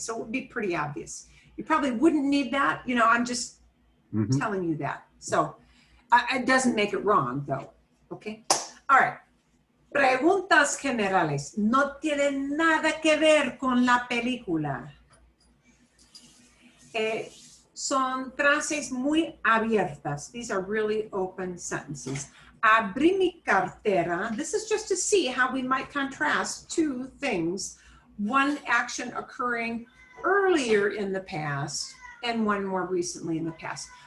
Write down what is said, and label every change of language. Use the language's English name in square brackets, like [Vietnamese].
[English] So it would be pretty obvious. You probably wouldn't need that. You know, I'm just telling you that. So it doesn't make it wrong, though. Okay. All right. [Spanish] Preguntas generales. No tiene nada que ver con la película. Son frases muy abiertas. [English] These are really open sentences. [Spanish] Abrí mi cartera. [English] This is just to see how we might contrast two things. One action occurring earlier in the past and one more recently in the past.